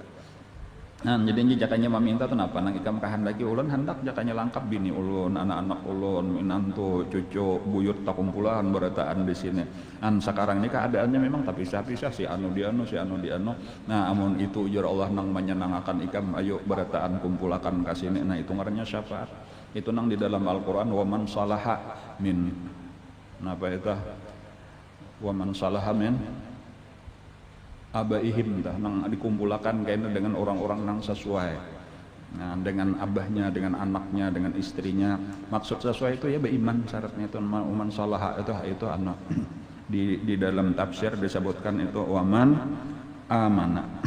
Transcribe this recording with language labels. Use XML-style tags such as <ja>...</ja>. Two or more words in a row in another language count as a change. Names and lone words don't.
<bjn>Nah, jadi jakanya meminta kenapa? Nang ikam kahandaki ulun hendak jakanya lengkap bini ulun, anak-anak ulun, minantu, cucu, buyut tak kumpulan berataan di sini. Dan sekarang ini keadaannya memang tak pisah-pisah, si anu di anu. Nah, amun itu ujar Allah nang menyenangkan ikam, ayo berataan kumpulakan ke sini. Nah, itu ngarannya syafaat. Itu nang di dalam Al-Qur'an</bjn> <ar>wa man salaha min</ar> <bjn>napa itu?</bjn> <ar>wa man salaha min abaihim</ar> <bjn>tah nang dikumpulakan kayaknya dengan orang-orang nang sesuai, nah, dengan abahnya, dengan anaknya, dengan istrinya. Maksud sesuai itu ya beriman, syaratnya itu</bjn> <ar>man salaha</ar> <bjn>itu anak di dalam tafsir disebutkan itu</bjn> <ar>waman amana.</ar>